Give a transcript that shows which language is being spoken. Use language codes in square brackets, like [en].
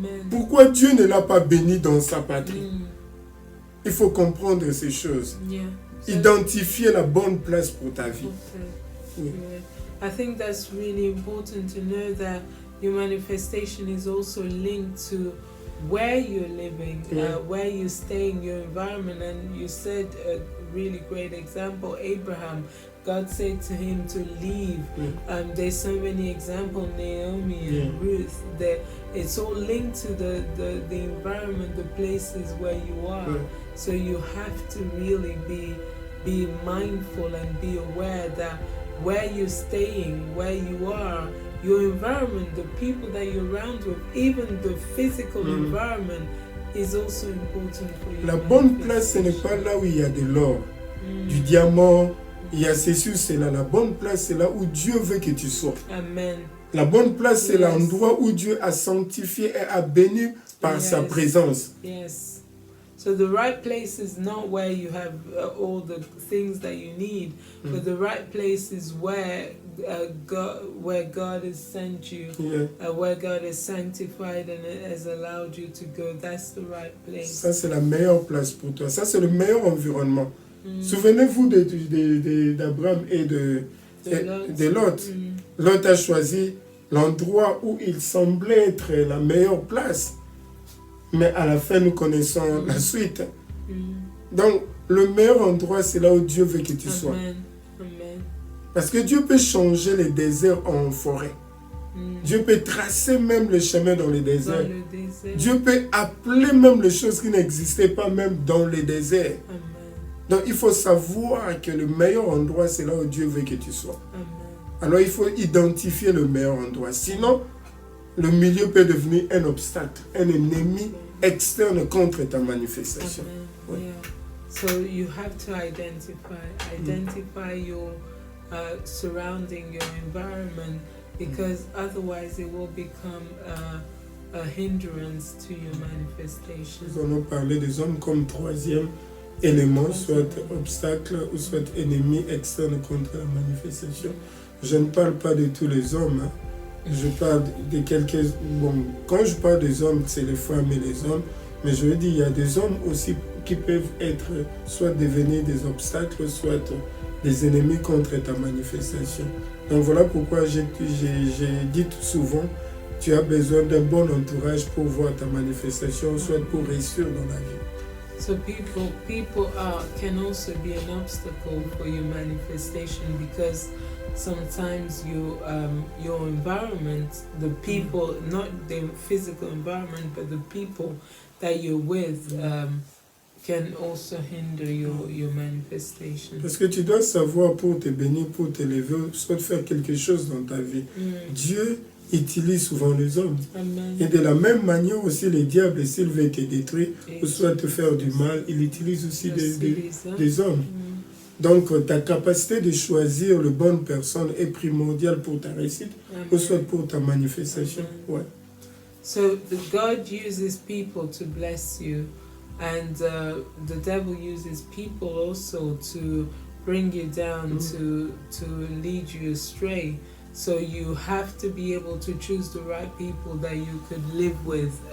[fr] Pourquoi Dieu ne l'a pas béni dans sa patrie? Il faut comprendre ces choses. Identifier la bonne place pour ta vie. [en] I think that's really important to know that your manifestation is also linked to where you're living, where you're staying, your environment. And you said a really great example, Abraham. God said to him to leave. There's so many examples, Naomi and Ruth. It's all linked to the environment, the places where you are. So you have to really be mindful and be aware that where you're staying, where you are, your environment, the people that you're around with, even the physical environment is also important for you. [fr] La bonne place, ce n'est pas là où il y a de l'or, du diamant, il y a ceci ou cela. La bonne place, c'est là où Dieu veut que tu sois. Amen. La bonne place, c'est l'endroit où Dieu a sanctifié et a béni par sa présence. [en] Yes. So the right place is not where you have all the things that you need, but the right place is where where God has sent you, where God has sanctified and has allowed you to go. That's the right place. [fr] Ça, c'est la meilleure place pour toi. Ça, c'est le meilleur environnement. Souvenez-vous d'Abraham et de Lot. Lot a choisi l'endroit où il semblait être la meilleure place. Mais à la fin, nous connaissons la suite. Donc, le meilleur endroit, c'est là où Dieu veut que tu sois. Amen. Parce que Dieu peut changer les déserts en forêt. Dieu peut tracer même le chemin dans les déserts. Dieu peut appeler même les choses qui n'existaient pas même dans les déserts. Amen. Donc il faut savoir que le meilleur endroit, c'est là où Dieu veut que tu sois. Amen. Alors il faut identifier le meilleur endroit. Sinon, le milieu peut devenir un obstacle, un ennemi externe contre ta manifestation. Ouais. [en] Yeah. So you have to identify your surrounding, your environment, because otherwise it will become a hindrance to your manifestation. [fr] Nous allons parler des hommes comme troisième élément, soit obstacle ou soit ennemi externe contre la manifestation. Je ne parle pas de tous les hommes. Je parle de quelques... Bon, quand je parle des hommes, c'est les femmes et les hommes. Mais je veux dire, il y a des hommes aussi qui peuvent être, soit devenir des obstacles, soit des ennemis contre ta manifestation. Donc voilà pourquoi j'ai dit souvent, tu as besoin d'un bon entourage pour voir ta manifestation, soit pour réussir dans la vie. [en] So people can also be an obstacle for your manifestation, because sometimes your environment, the people, not the physical environment, but the people that you're with can also hinder your manifestation. [fr] Parce que tu dois savoir, pour te bénir, pour t'élever, soit faire quelque chose dans ta vie. Dieu utilise souvent les hommes. Amen. Et de la même manière aussi, les diables, s'ils veulent te détruire ou soit te faire du mal, il utilise aussi des hommes. Donc ta capacité de choisir la bonne personne est primordiale pour ta réussite ou soit pour ta manifestation. Ouais. [en] So God uses people to bless you, and the devil uses people also to bring you down, to lead you astray. So you have to be able to choose the right people that you could live with.